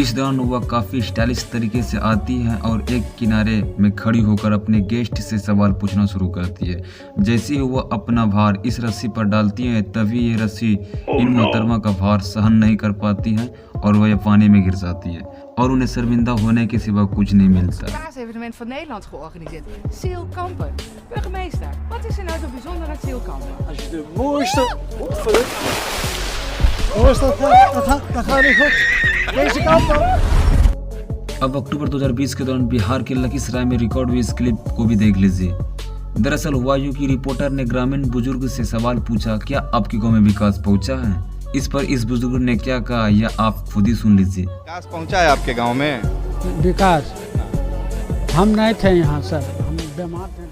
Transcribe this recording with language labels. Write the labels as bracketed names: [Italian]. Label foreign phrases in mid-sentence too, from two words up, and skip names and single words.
[Hindi] इस दौरान वह काफ़ी स्टाइलिश तरीके से आती है और एक किनारे में खड़ी होकर अपने गेस्ट से सवाल पूछना शुरू करती है। जैसे ही वह अपना भार इस रस्सी पर डालती है तभी ये रस्सी इन मोहतरमा का भार सहन नहीं कर पाती है और वह पानी में गिर जाती है और उन्हें शर्मिंदा होने के सिवा कुछ नहीं मिलता। [Dutch] Evenement van Nederland georganiseerd. Zeilkampen. Burgemeester, wat is er nou zo bijzonder aan zeilkampen? Als je de mooiste... Dat gaat niet goed. Deze kant dan. [Hindi] अब अक्टूबर 2020 के दौरान बिहार के लखीसराय में रिकॉर्ड हुई इस क्लिप को भी देख लीजिए। दरअसल हुआ यूं कि रिपोर्टर ने ग्रामीण बुजुर्ग से सवाल पूछा, क्या आपके गांव में विकास पहुंचा है? इस पर इस बुजुर्ग ने क्या कहा यह आप खुद ही सुन लीजिए। विकास पहुंचा है आपके गांव में? विकास हम नहीं थे यहाँ सर, हम बीमार थे।